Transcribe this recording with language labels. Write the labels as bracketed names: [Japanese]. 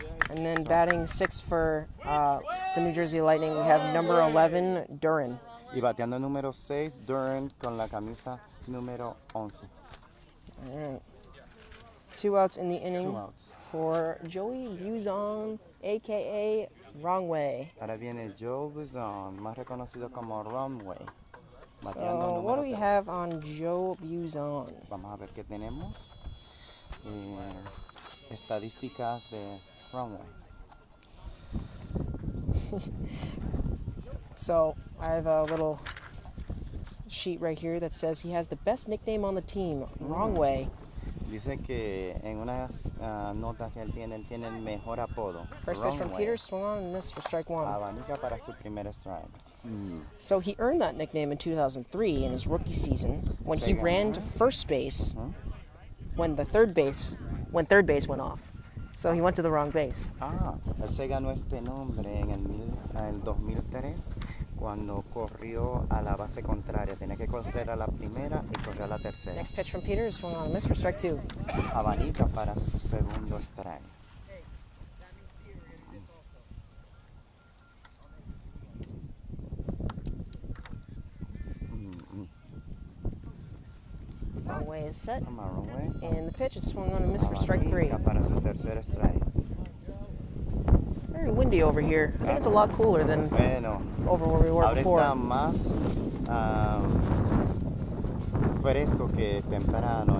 [English] And then batting sixth for the New Jersey Lightning, we have number 11, Duran. [Spanish] Y bateando el número 6, Duran con la camisa número 11. [English] All right. 2 outs in the inning 2 outs. for Joey Buzon, a.k.a. Wrong Way. [Spanish] Ahora viene Joe Buzon, más reconocido como Runway. [English] So, what do we have on Joe Buzon? [Spanish] Vamos a ver qué tenemos. Estadísticas de Runway. [English] So, I have a little sheet right here that says he has the best nickname on the team, Wrong Way. [Spanish] Dice que en unas notas que él tiene el mejor apodo. [English] First pitch from Runway. Peter, swung on and missed for strike one. [Spanish] Abanica para su primer strike. [English] So he earned that nickname in 2003 in his rookie season when he ran to first base when third base went off. So he went to the wrong base. [Spanish] Él se ganó este nombre en el 2003 cuando corrió a la base contraria. Tenía que correr a la primera y corrió a la tercera. [English] Next pitch from Peter, swung on and missed for strike two. [Spanish] Abanica para su segundo strike. [English] Wrong Way is set. Runway. And the pitch is swung on and missed for strike three. [Spanish] Abanica para su tercer strike. [English] Very windy over here. I think it's a lot cooler than [Spanish] Bueno, [English] over where we were [Spanish] ahora [English] before. [Spanish] está más fresco que temprano.